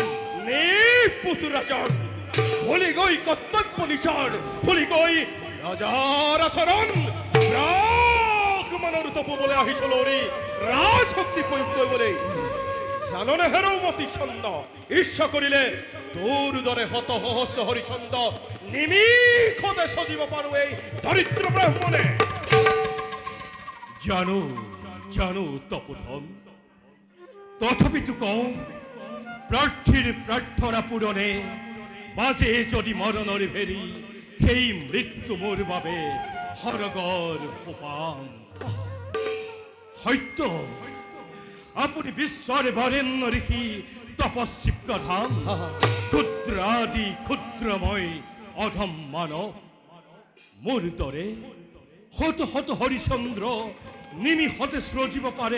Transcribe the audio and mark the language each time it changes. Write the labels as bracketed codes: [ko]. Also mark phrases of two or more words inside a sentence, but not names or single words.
[as] পুতুরাচর ভুলি গই কর্তব্য নিচর ভুলি গই রাজার আচরণ ব্রাহ্মণৰ তপু বলে আহিছিল রাজশক্তি প্রয়োগ বলে জাননে হেরৌমতি ছন্দ ঈর্ষা করিলে তোর দরে হত সহস্র হরিচন্দ নিমিষতে সজীব পারো এই দরিদ্র ব্রাহ্মণে জানো জানো তপধন তথাপিতো কওঁ প্রার্থীর প্রার্থনা পূরণে বাজে যদি মরণর ভেরি সেই মৃত্যু মোর বাবে হরগর সোপান সত্য আপুনি বিশ্বৰ বৰেণ্য ঋষি তপস্বী প্ৰধান ক্ষুদ্ৰাদি ক্ষুদ্ৰময় অধম মানৱ মোৰ দৰে শত শত হৰিচন্দ্ৰ নিমিষতে সৃজিব পাৰে